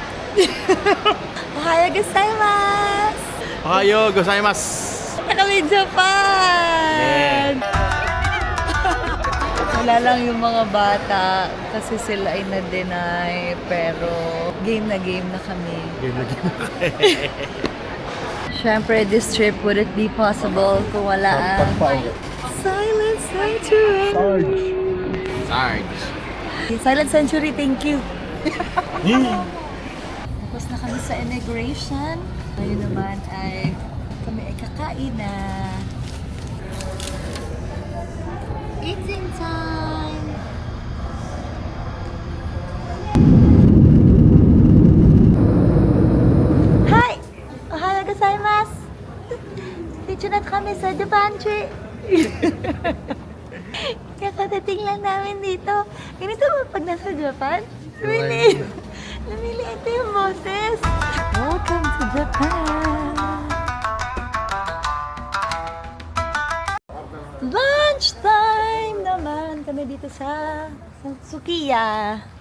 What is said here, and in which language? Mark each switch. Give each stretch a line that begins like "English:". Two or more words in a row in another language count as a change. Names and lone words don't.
Japanese: おはようございます! おはようございます!
Filipino: Kami Japan! Wala lang yung mga bata kasi sila ay na-deny pero game na kami. Game na game. Siyempre,
English: this trip wouldn't be possible
Filipino: kung wala ang
English: Silent Sanctuary. Sarge. Silent Sanctuary, thank you.
Filipino: Tapos na kami sa immigration. Ngayon naman ay kami ay kakain na.
English: Eating time! Hi!
Japanese: おはようございます!
Filipino: Dito na kami sa The Pantry. Kakadating lang namin dito. Ganito ba pag nasa Japan? Namili ito yung boses.
English: Welcome to Japan!
Filipino: Lunchtime naman kami dito sa Sukiya.